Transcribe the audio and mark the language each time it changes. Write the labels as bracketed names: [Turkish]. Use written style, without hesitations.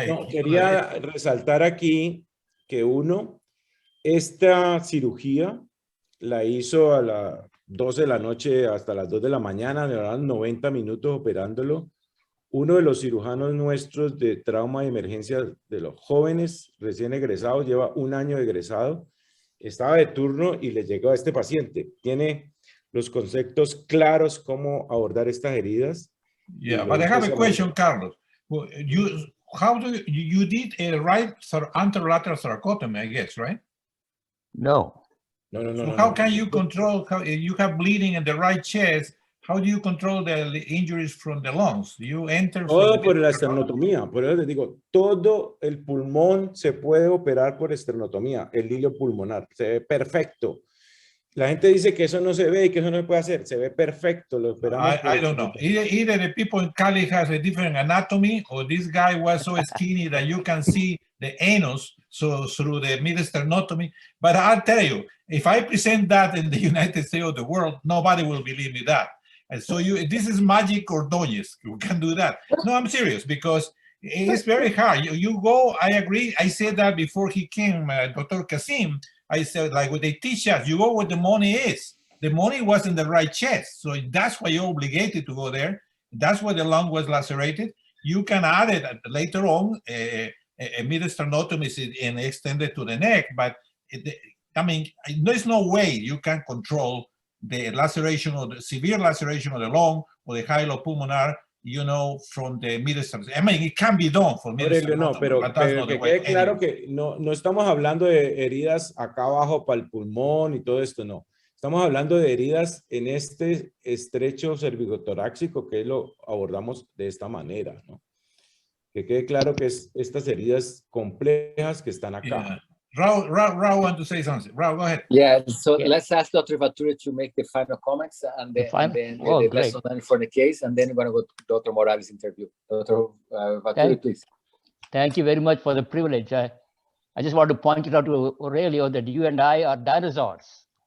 [Spanish] Quería resaltar aquí que esta cirugía la hizo a las 12 de la noche hasta las 2 de la mañana, le daban 90 minutos operándolo. Uno de los cirujanos nuestros de trauma y emergencia de los jóvenes recién egresados, lleva 1 año egresado, estaba de turno y le llegó a este paciente. Tiene los conceptos claros cómo abordar estas heridas. [English] Yeah, but I have a question, Carlos. You did a right anterolateral thoracotomy, I guess, right? No. No. How can you control, you have bleeding in the right chest, how do you control the injuries from the lungs? You enter... [Spanish] Todo por la esternotomía, por eso les digo, todo el pulmón se puede operar por esternotomía, el hilo pulmonar, se ve perfecto. La gente dice que eso no se ve y que eso no se puede hacer. Se ve perfecto. Lo esperamos. [English] I don't know. Either the people in Cali has a different anatomy, or this guy was so skinny that you can see the anus so through the mid-sternotomy. But I'll tell you, if I present that in the United States of the world, nobody will believe me that. And so this is magic Ordóñez. You can do that. No, I'm serious, because it's very hard. You go, I agree. I said that before he came, Dr. Kasim. I said, like what they teach us, you go where the money is. The money was in the right chest. So that's why you're obligated to go there. That's why the lung was lacerated. You can add it later on, a mid-sternotomy and extend it to the neck. But I mean, there's no way you can control the laceration or the severe laceration of the lung or the hyalopulmonar, you know, from the mid-sternotomy. I mean, it can be done for mid-sternotomy. [Spanish] No, pero que quede claro que no estamos hablando de heridas acá abajo para el pulmón y todo esto, no. Estamos hablando de heridas en este estrecho cervicotorácico, que lo abordamos de esta manera, ¿no? Que quede claro que es estas heridas complejas que están acá. [English] Yeah. Rao want to say something. Rao, go ahead. Yeah, so let's ask Dr. Vaturi to make the final comments and then the lesson for the case, and then we're going to go to Dr. Morales' interview. Dr. Vaturi, please. Thank you very much for the privilege. I just want to point it out to Aurelio that you and I are dinosaurs.